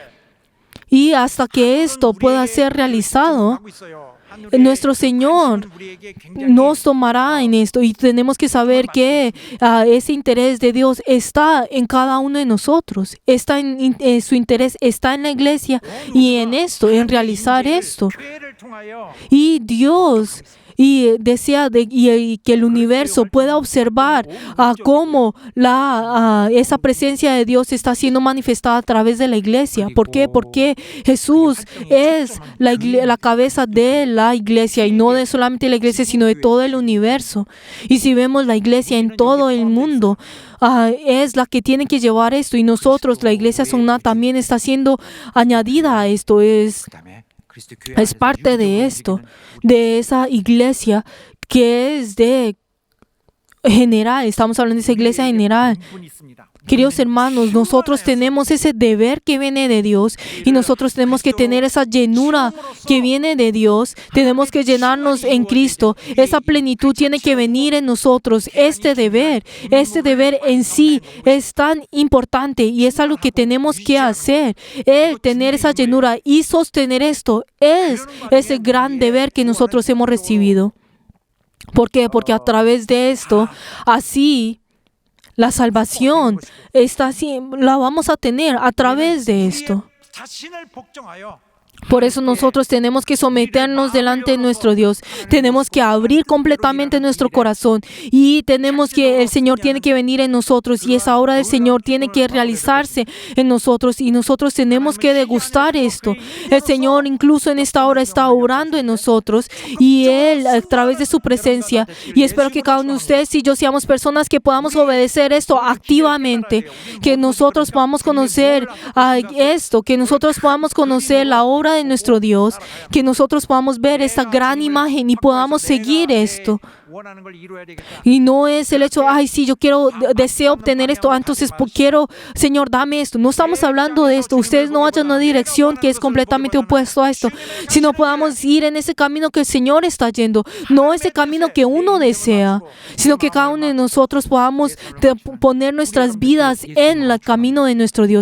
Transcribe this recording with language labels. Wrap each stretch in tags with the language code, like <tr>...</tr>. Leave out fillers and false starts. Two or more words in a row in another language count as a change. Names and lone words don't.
<es>Y hasta que esto pueda ser realizado, nuestro Señor nos tomará en esto y tenemos que saber que ese interés de Dios está en cada uno de nosotros. Su interés está en la iglesia y en esto, en realizar esto.</es> <ko>교회를 통하여</ko> <es>Y Dios desea que el universo pueda observar cómo esa presencia de Dios está siendo manifestada a través de la iglesia. ¿Por qué? Porque Jesús es la cabeza de la iglesia y no de solamente la iglesia, sino de todo el universo. Y si vemos la iglesia en todo el mundo, es la que tiene que llevar esto y nosotros, la iglesia Songna, también está siendo añadida a esto.</es> <ko>그다음에 그리스도 교회</ko> <es>Es parte de esto, de esa iglesia que es de general. Estamos hablando de esa iglesia general.</es> <ko>분이 있습니다.</ko> <es>Queridos hermanos, nosotros tenemos ese deber que viene de Dios y nosotros tenemos que tener esa llenura que viene de Dios. Tenemos que llenarnos en Cristo. Esa plenitud tiene que venir en nosotros. Este deber en sí es tan importante y es algo que tenemos que hacer. El tener esa llenura y sostener esto es ese gran deber que nosotros hemos recibido. ¿Por qué? Porque a través de esto, así, la salvación está así, la vamos a tener a través de esto.</es> <ko>자신을 복종하여</ko> <es>Por eso nosotros tenemos que someternos delante de nuestro Dios. Tenemos que abrir completamente nuestro corazón y el Señor tiene que venir en nosotros y esa obra del Señor tiene que realizarse en nosotros y nosotros tenemos que degustar esto. El Señor incluso en esta hora está orando en nosotros y Él a través de su presencia, y espero que cada uno de ustedes y yo seamos personas que podamos obedecer esto activamente, que nosotros podamos conocer esto, que nosotros podamos conocer la obra de nuestro Dios, que nosotros podamos ver esta gran imagen y podamos seguir esto.</es> <ko>원하는 걸 이루어야 되겠다.</ko> <es>Y no es el hecho, ay, sí, yo deseo obtener esto, entonces quiero, Señor, dame esto. No estamos hablando de esto. Ustedes no vayan en una dirección que es completamente opuesto a esto, sino podamos ir en ese camino que el Señor está yendo, no ese camino que uno desea, sino que cada uno de nosotros podamos poner nuestras vidas en el camino de nuestro Dios.</es>